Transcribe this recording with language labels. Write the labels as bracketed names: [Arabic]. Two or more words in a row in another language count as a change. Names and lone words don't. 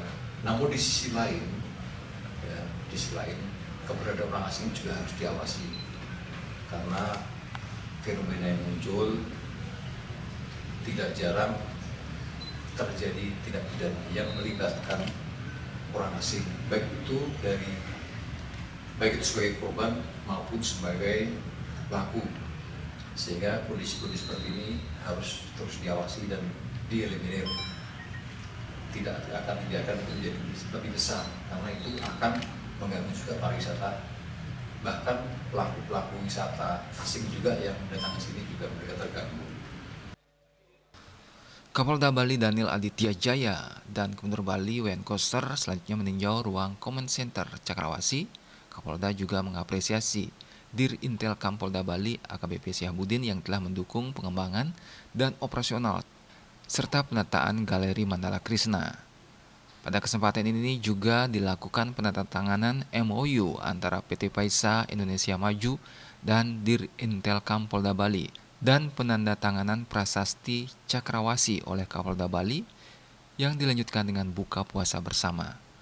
[Indonesian] Namun di sisi lain, keberadaan orang asing juga harus diawasi karena fenomena yang muncul tidak jarang terjadi tindak pidana yang melibatkan orang asing, baik itu sebagai korban maupun sebagai pelaku, sehingga kondisi-kondisi seperti ini harus terus diawasi dan dieliminir. Tidak akan dibiarkan menjadi lebih besar karena itu akan mengganggu juga pariwisata, bahkan pelaku-pelaku wisata asing juga yang datang ke sini juga mereka terganggu. Kapolda Bali Daniel Aditya Jaya dan Gubernur Bali Wayan Koster selanjutnya meninjau ruang Command Center Cakrawasi. Kapolda juga mengapresiasi Dirintelkam Polda Bali AKBP Syahabudin yang telah mendukung pengembangan dan operasional serta penataan Galeri Mandala Krishna. Pada kesempatan ini juga dilakukan penandatanganan MOU antara PT Paisa Indonesia Maju dan Dirintelkam Polda Bali dan penandatanganan prasasti Cakrawasi oleh Kapolda Bali yang dilanjutkan dengan buka puasa bersama.